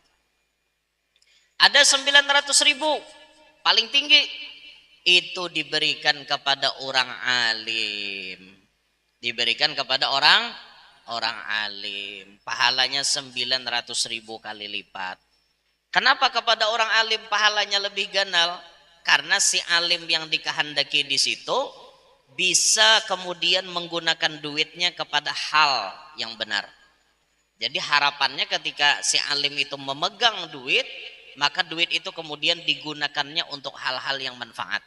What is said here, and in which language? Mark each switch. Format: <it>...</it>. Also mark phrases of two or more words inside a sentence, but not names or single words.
<id>Ada 900.000 paling tinggi itu diberikan kepada orang alim. Diberikan kepada orang orang alim, pahalanya 900.000 kali lipat. Kenapa kepada orang alim pahalanya lebih ganal? Karena si alim yang dikehendaki di situ bisa kemudian menggunakan duitnya kepada hal yang benar. Jadi harapannya ketika si alim itu memegang duit, maka duit itu kemudian digunakannya untuk hal-hal yang manfaat.</id>